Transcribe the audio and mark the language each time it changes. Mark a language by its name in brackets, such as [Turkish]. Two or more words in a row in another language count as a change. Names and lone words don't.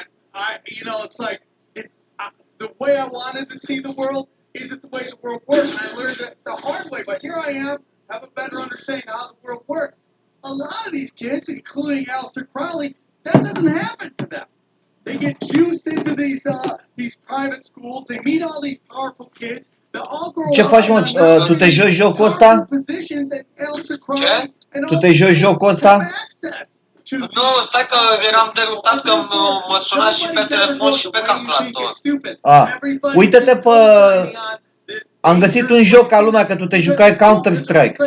[English] It's like the way I wanted to see the world isn't the way the world works. And I learned it the hard way. But here I am, have a better understanding of how the world works. A lot of these kids, including Aleister Crowley, that doesn't happen to them. They get juiced into these private schools. They meet all these powerful kids. They all grow [Romanian] Ce faci, mă? Tu te joci jocul ăsta? Tu te joci jocul ăsta? Nu, stai că eram derutat că mă suna și pe telefon și pe calculator. Uită-te pe... Am găsit un joc ca lumea, că tu te jucai Counter-Strike.